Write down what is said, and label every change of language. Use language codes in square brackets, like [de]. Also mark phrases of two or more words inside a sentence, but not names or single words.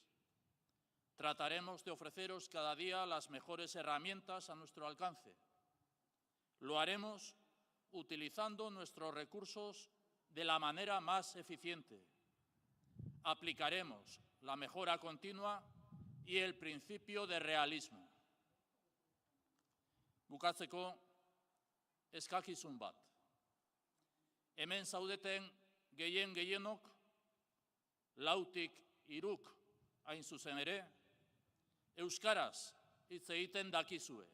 [es] Trataremos de ofreceros cada día las mejores herramientas a nuestro alcance. Lo haremos utilizando nuestros recursos de la manera más eficiente. Aplicaremos la mejora continua y el principio de realismo. [eu] Bukatzeko, eskakizun bat. Hemen zaudeten gehienok, lautik hiruk hain zuzen ere, euskaraz hitz egiten dakizue.